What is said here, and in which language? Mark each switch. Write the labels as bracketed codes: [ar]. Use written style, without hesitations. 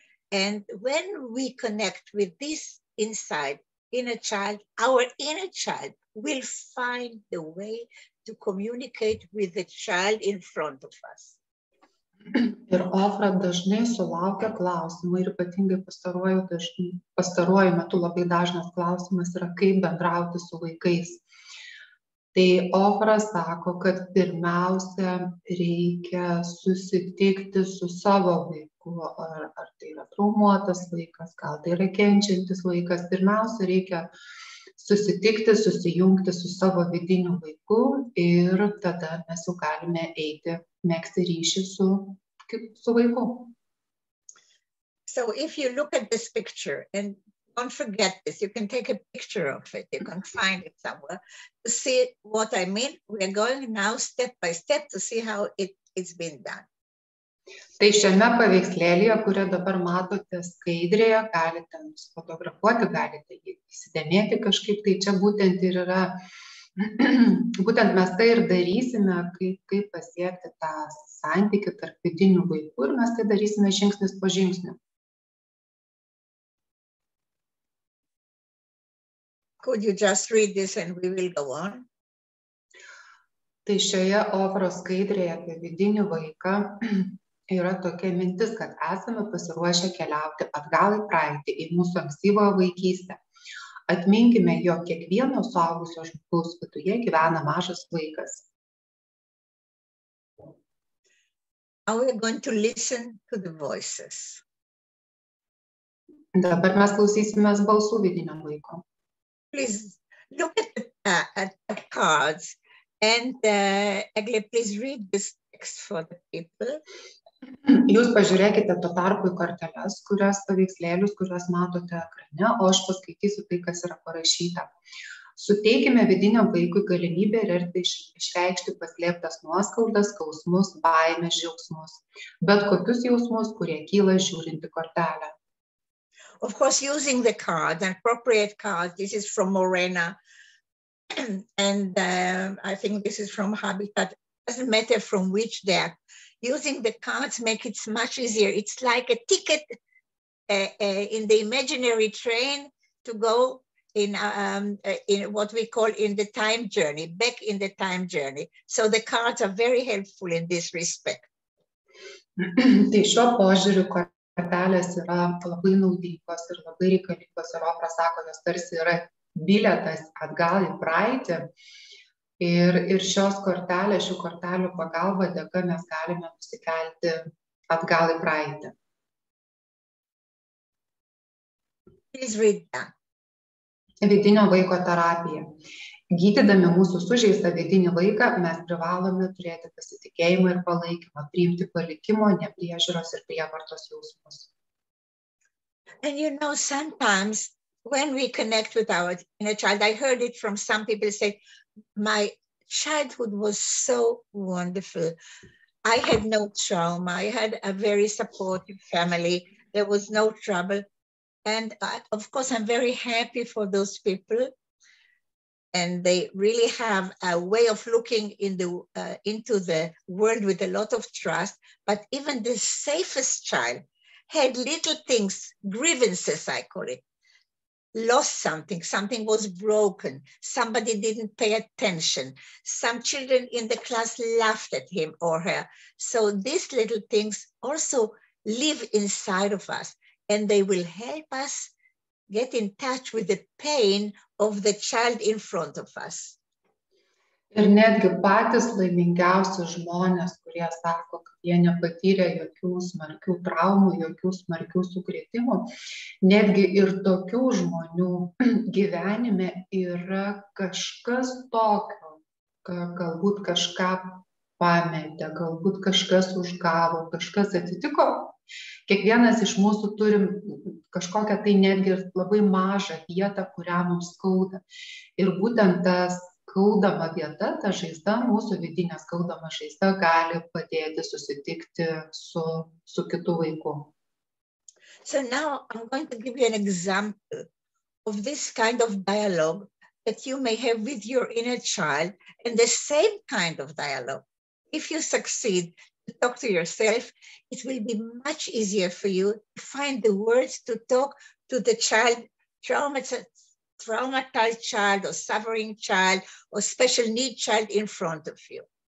[en] And when we connect with this inner child, our inner child will find the way to communicate with the child in front of us. [lt] Ir Ofra dažnai sulaukia klausimų ir ypatingai pastaruoju metu labai dažnas klausimas yra, kaip bendrauti su vaikais. Tai Ofra sako, kad pirmiausia reikia susitikti su savo vaiku, ar tai yra traumuotas vaikas, gal tai yra kenčiantis vaikas. Pirmiausia reikia susitikti, susijungti su savo vidiniu vaiku ir tada mes jau galime eiti, megzti ryšį su vaiku. [en] So if you look at this picture, and don't forget this, you can take a picture of it, you can find it somewhere, to see what I mean. We are going now step by step to see how it's been done. [lt] Tai šiame paveikslėlyje, kurį dabar matote skaidrėje, galite nusifotografuoti, galite jį įsidėmėti kažkaip, tai čia būtent ir yra, būtent mes tai ir darysime, kaip pasiekti tą santykį tarp vidinių vaikų ir mes tai darysime žingsnis po žingsnio. [en] Could you just read this and we will go on? [lt] Tai šioje Ofros skaidrėje apie vidinį vaiką yra tokia mintis, kad esame pasiruošę keliauti atgal į praeitį, į mūsų ankstyvąją vaikystę. Atminkime, jog kiekvieno suaugusio žmogaus viduje gyvena mažas vaikas. [en] Now we are going to listen to the voices. [lt] Dabar mes klausysimės balsų vidinio vaiko. [en] Please look at the cards and Egle, please read this text for the people. [lt] Jūs pažiūrėkite tuo tarpu į korteles, paveikslėlius, kuriuos matote ekrane, o aš paskaitysiu tai, kas yra parašyta. Suteikime vidiniam vaikui galimybę ir erdvę išreikšti paslėptas nuoskaudas, skausmus, baimės, džiaugsmus, bet kokius jausmus, kurie kyla žiūrint į kortelę. [en] Of course, using the cards, an appropriate card, this is from Morena, and I think this is from Habitat. Doesn't matter from which they are. Using the cards make it much easier. It's like a ticket in the imaginary train to go in what we call in the time journey, back in the time journey. So the cards are very helpful in this respect. [lt] Tai šiuo požiūriu kortelės yra labai naudingos ir labai reikalingos. Ir Ofra sako, jos tarsi yra bilietas atgal į praeitį. Ir šių kortelių pagalba dėka mes galime nusikelti atgal į praeitį. [en] Please read that. [lt] Vidinio vaiko terapija. Gydydami mūsų sužeistą vidinį vaiką, mes privalome turėti pasitikėjimą ir palaikymą, priimti palikimo, nepriežiūros ir prievartos jausmus. [en] And you know, sometimes when we connect with our inner child, I heard it from some people say, my childhood was so wonderful. I had no trauma. I had a very supportive family. There was no trouble. And of course, I'm very happy for those people. And they really have a way of looking into the world with a lot of trust. But even the safest child had little things, grievances, I call it. Lost something was broken, somebody didn't pay attention, some children in the class laughed at him or her. So these little things also live inside of us, and they will help us get in touch with the pain of the child in front of us. [lt] Ir netgi patys laimingiausi žmonės, kurie sako, kad jie nepatyrė jokių smarkių traumų, jokių smarkių sukrėtimų, netgi ir tokių žmonių gyvenime yra kažkas tokio, galbūt kažką pametė, galbūt kažkas užgavo, kažkas atsitiko. Kiekvienas iš mūsų turim kažkokią tai netgi labai mažą vietą, kurią mums skauda. Ir būtent tas skaudama vieta, ta žaizda, mūsų vidinė skaudama žaizda gali padėti susitikti su kitu vaiku. [en] So now I'm going to give you an example of this kind of dialogue that you may have with your inner child, and the same kind of dialogue. If you succeed to talk to yourself, it will be much easier for you to find the words to talk to the child, traumatized child or suffering child or special need child in front of you.